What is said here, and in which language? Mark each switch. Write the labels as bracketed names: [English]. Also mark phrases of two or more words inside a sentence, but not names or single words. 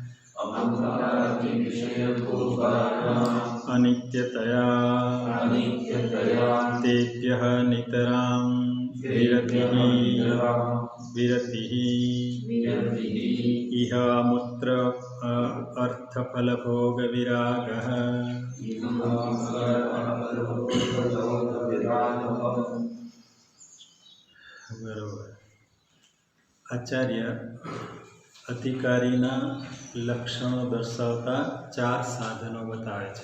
[Sanskrit] अमृतादिविषयभोगानाम् अनित्यतया अनित्यतया तेभ्यः नितरां विरतिः इह अमुत्र अर्थफलभोगविरागः। [Gujarati] બરોબર. આચાર્ય અધિકારીના લક્ષણો દર્શાવતા 4 સાધનો બતાવે છે.